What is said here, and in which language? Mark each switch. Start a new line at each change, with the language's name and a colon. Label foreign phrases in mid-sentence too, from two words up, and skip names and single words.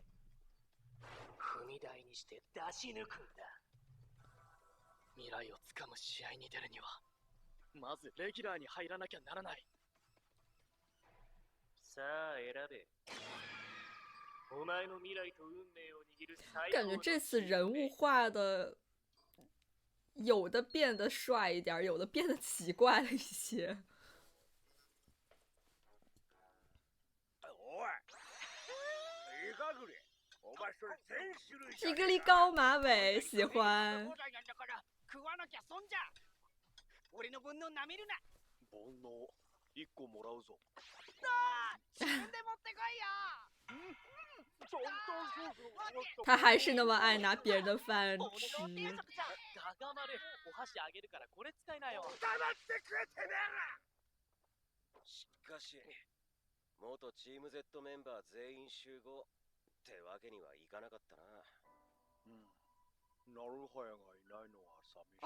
Japanese: 踏み台にして出し抜くんだ。未来をつかむ試合に出るにはまずレギュラーに入らなきゃならない。さあ選べ。お前の未来と運命を握る最
Chinese: 感觉这次人物画的有的变得帅一点，有的变得奇怪了一些。
Japanese: おい、イガグリ、お前それ全種類じゃ
Chinese: 一
Japanese: ねえか。
Chinese: 个粒高马尾，喜欢。
Japanese: 放題なんだから食わなきゃ損じゃ。俺の煩悩なめるな。煩悩1個もらうぞ。自分で持ってこいよ。
Chinese: 他还是那么爱拿别人的饭
Japanese: 俺
Chinese: 吃。
Japanese: の定食じゃん。ガガまでお箸あげるからこれ使いなよ。黙ってくれてめえら。しかし、元チーム Z メンバー全員集合ってわけにはいかなかったな。なるはやがいないのは寂しい。